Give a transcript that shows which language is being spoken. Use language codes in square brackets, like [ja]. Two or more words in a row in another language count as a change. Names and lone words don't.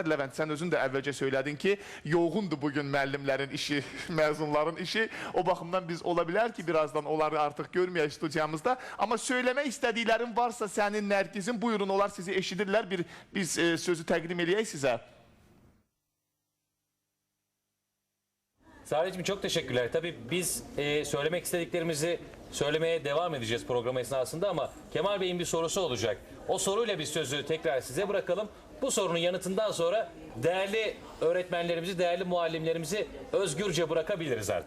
[az] Levent, sən özün də əvvəlcə söylədin ki, yoğundur bugün müəllimlərin işi, məzunların işi. O baxımdan biz ola bilər ki, birazdan onları artıq görməyək studiyamızda. Amma söyləmək istədiklərin varsa sənin, Nərgizin, buyurun, onlar sizi eşidirlər. Biz sözü təqdim eləyək sizə. [tr] Saadetciğim çok teşekkürler. Tabii biz söylemek istediklerimizi söylemeye devam edeceğiz program esnasında ama Kemal Bey'in bir sorusu olacak. O soruyla biz sözü tekrar size bırakalım. Bu sorunun yanıtından sonra değerli öğretmenlerimizi, değerli muallimlerimizi özgürce bırakabiliriz artık.